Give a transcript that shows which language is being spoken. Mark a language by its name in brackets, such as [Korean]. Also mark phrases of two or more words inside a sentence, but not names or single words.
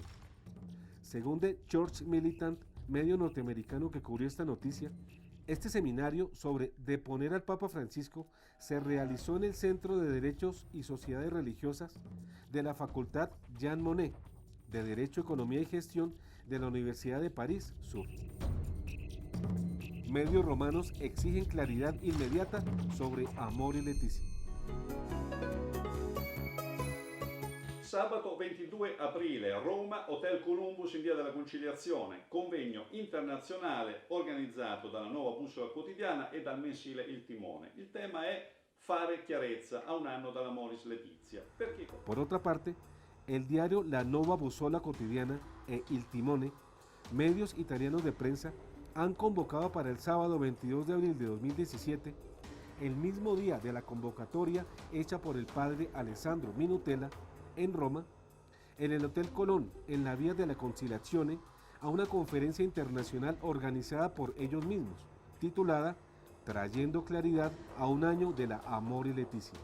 [Spanish] Según The Church Militant, medio norteamericano que cubrió esta noticia, este seminario sobre deponer al Papa Francisco se realizó en el Centro de Derechos y Sociedades Religiosas de la Facultad Jean Monnet de Derecho, Economía y Gestión de la Universidad de París Sur. Medios romanos exigen claridad inmediata sobre Amor y Leticia. [Italian] Sabato 22 aprile a Roma, Hotel Columbus in via della Conciliazione, convegno internazionale organizzato dalla Nuova Bussola Quotidiana e dal mensile Il Timone. Il tema è fare chiarezza a un anno dalla Amoris Laetitia. [Spanish] Por otra parte, el diario La Nuova Bussola Quotidiana e Il Timone, medios italianos de prensa, han convocado para el sábado 22 de abril de 2017, el mismo día de la convocatoria hecha por el padre Alessandro Minutella, en Roma, en el Hotel Colón, en la Vía de la Conciliazione, a una conferencia internacional organizada por ellos mismos, titulada Trayendo claridad a un año de la Amor y Leticia.